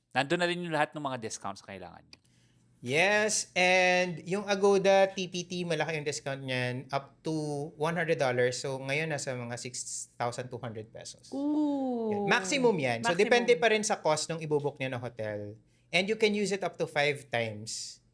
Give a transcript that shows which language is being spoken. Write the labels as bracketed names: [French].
[Filipino] Nandun na rin yung lahat ng mga discounts na kailangan nyo. [English] Yes, and [Filipino] yung Agoda TPT, malaki yung discount niyan, [English] up to $100. [Filipino] So, ngayon nasa mga 6,200 pesos. Ooh. Yan. Maximum yan. So, [English] Maximum. [Filipino] depende pa rin sa cost ng ibubook niya na hotel. [English] And you can use it up to 5 times.